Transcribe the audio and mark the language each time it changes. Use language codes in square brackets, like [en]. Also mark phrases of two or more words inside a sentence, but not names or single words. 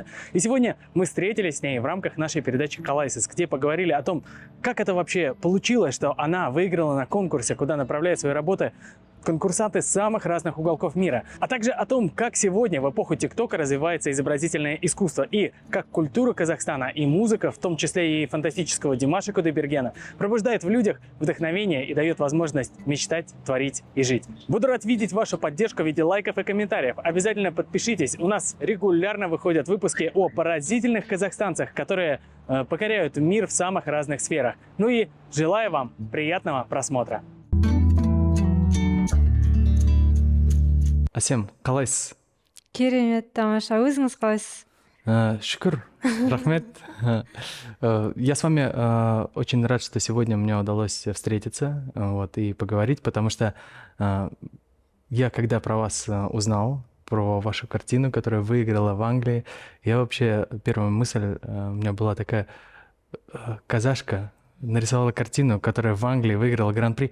[ru] И сегодня мы встретились с ней в рамках нашей передачи «Калайсис», где поговорили о том, как это вообще получилось, что она выиграла на конкурсе, куда направляет свои работы конкурсанты с самых разных уголков мира, а также о том, как сегодня в эпоху ТикТока развивается изобразительное искусство и как культура Казахстана и музыка, в том числе и фантастического Димаша Кудайбергена, пробуждает в людях вдохновение и дает возможность мечтать, творить и жить. Буду рад видеть вашу поддержку в виде лайков и комментариев. Обязательно подпишитесь. У нас регулярно выходят выпуски о поразительных казахстанцах, которые покоряют мир в самых разных сферах. Ну и желаю вам приятного просмотра. [kk] Асем, қалайсыз? Керемет, тамаша. Өзіңіз қалайсыз? Шүкір, рахмет. [ru] Я с вами очень рад, что сегодня мне удалось встретиться и поговорить, потому что я, когда про вас узнал, про вашу картину, которая выиграла в Англии, я вообще, первая мысль у меня была такая: казашка нарисовала картину, которая в Англии выиграла гран-при.